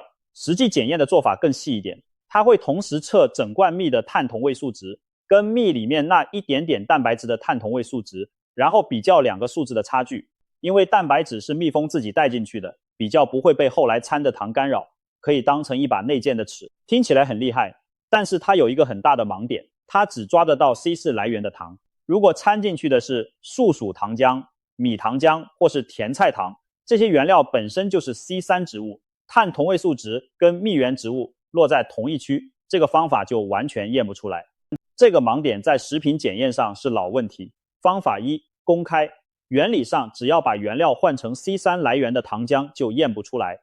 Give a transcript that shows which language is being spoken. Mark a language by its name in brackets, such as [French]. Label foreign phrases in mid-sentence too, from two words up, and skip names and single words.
[Chinese] 實際檢驗的做法更細一點，它會同時測整罐蜜的碳同位素值跟蜜裡面那一點點蛋白質的碳同位素值，然後比較2個數字的差距。因為蛋白質是蜜蜂自己帶進去的，比較不會被後來摻的糖干擾，可以當成一把內建的尺。聽起來很厲害， 但是它有一個很大的盲點，它只抓得到 C4 來源的糖。如果摻進去的是樹薯糖漿、米糖漿或是甜菜糖，這些原料本身就是 C3 植物，碳同位素值跟蜜源植物落在同一區，這個方法就完全驗不出來。這個盲點在食品檢驗上是老問題。方法一，公開。原理上只要把原料換成 C3 來源的糖漿就驗不出來。